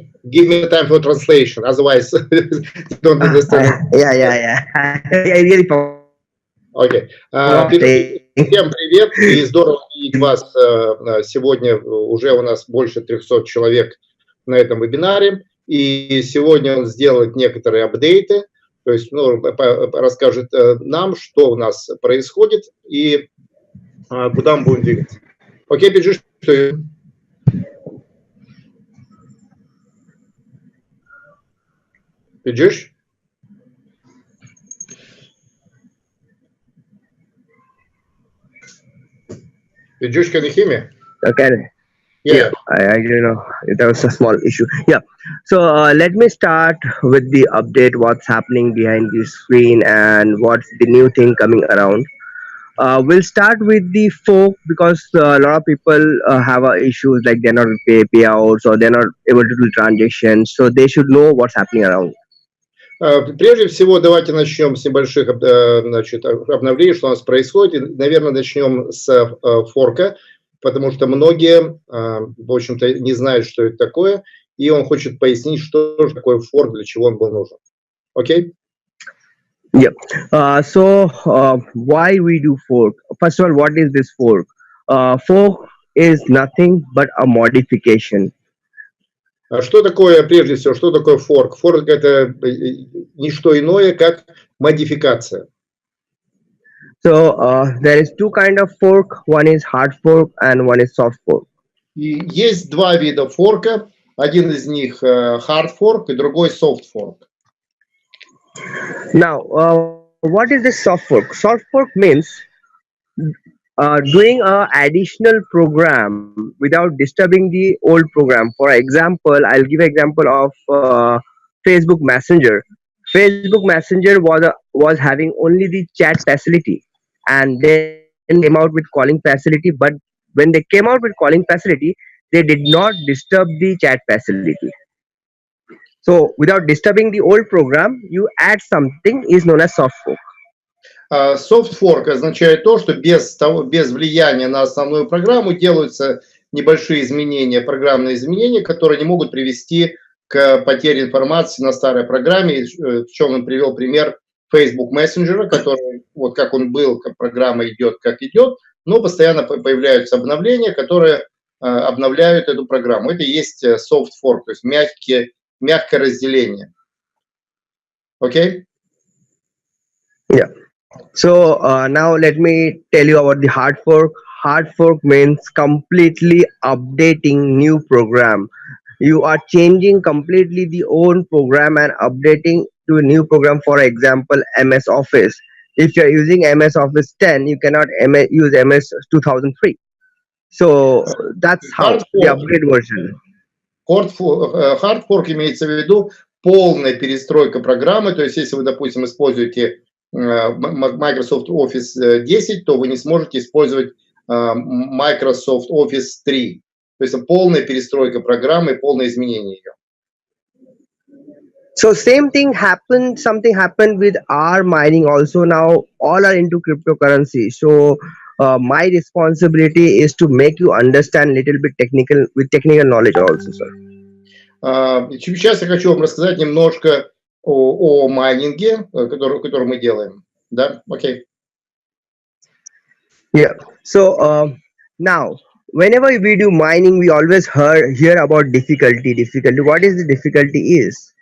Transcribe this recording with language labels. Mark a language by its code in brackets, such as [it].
[en] Give me the time for translation, otherwise don't understand. Yeah. I really. [ru] Окей. Всем привет, и здорово видеть вас сегодня. Уже у нас больше 300 человек на этом вебинаре, и сегодня он сделает некоторые апдейты. То есть, расскажет нам, что у нас происходит и куда мы будем двигаться. Окей, Пиджушем, что... Пиджуш? [en] Pidjush, can you hear me? Okay. Yeah, I don't know. That was a small issue. Yeah. So let me start with the update. What's happening behind the screen and what's the new thing coming around. We'll start with the fork because a lot of people have issues like they're not payouts or they're not able to do transactions. So they should know what's happening around. [ru] Прежде всего, давайте начнем с небольших обновлений, что у нас происходит. И, наверное, начнем с форка, потому что многие, в общем-то, не знают, что это такое, и он хочет пояснить, что же такое форк, для чего он был нужен. Окей? [en] Yeah. Why we do fork? First of all, what is this fork? Fork is nothing but a modification. [ru] Что такое, прежде всего, что такое форк? Форк – это не что иное, как модификация. [en] So there is two kind of fork. One is hard fork and one is soft fork. [ru] И есть два вида форка. Один из них hard fork и другой soft fork. [en] Now, what is this soft fork? Soft fork means doing an additional program without disturbing the old program. For example, I'll give an example of Facebook Messenger. Facebook Messenger was having only the chat facility, and then came out with calling facility. But when they came out with calling facility, they did not disturb the chat facility. So without disturbing the old program, you add something is known as soft fork. [ru] Soft fork означает то, что без влияния на основную программу делаются небольшие изменения, программные изменения, которые не могут привести к потере информации на старой программе. В чем он привел пример Facebook Messenger, который, вот как он был, как программа идет, как идет, но постоянно появляются обновления, которые обновляют эту программу. Это и есть soft fork, то есть мягкое разделение. Окей? [en] Yeah. So now let me tell you about the hard fork. Hard fork means completely updating new program. You are changing completely the old program and updating to a new program. For example, MS Office. If you are using MS Office 10, you cannot use MS 2003. So that's how the upgrade version. [ru] Hard fork имеется в виду полная перестройка программы. То есть, если вы, допустим, используете Microsoft Office 10, то вы не сможете использовать Microsoft Office 3. То есть полная перестройка программы, полное изменение ее. [en] So something happened with our mining also. Now all are into cryptocurrency. So my responsibility is to make you understand little bit technical knowledge also, sir. [ru] Сейчас я хочу вам рассказать немножко о майнинге, который мы делаем. Да? Окей. [en] Yeah. So now, whenever we do mining, we always hear about difficulty. What is the difficulty is?